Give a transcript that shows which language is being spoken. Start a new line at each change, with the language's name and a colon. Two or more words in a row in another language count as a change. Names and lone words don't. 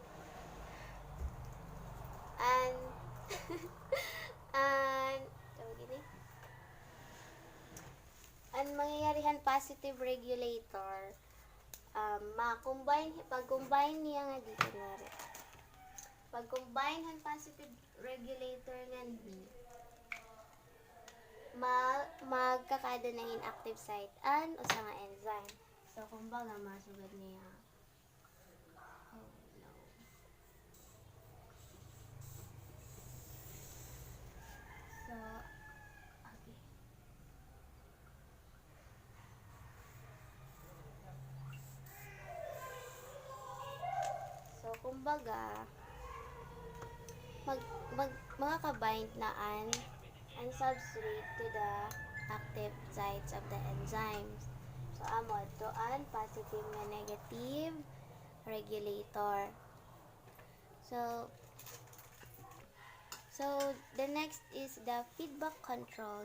Waray: ang mangyayarihan
English: positive regulator,
Waray: pag-combine niya nga dito nari. Pag-combine han
English: positive regulator
Waray: nga di, magkakada na
English: inactive site
Waray: usa nga enzyme. So, kumbaga, masugad niya.
English: Oh, no. So, okay.
Waray: So, kumbaga,
Filipino: makaka-bind na ang
English: substrate to the active sites of the enzymes.
Waray: So, amod to an positive nga
English: negative regulator. So the next is the feedback control.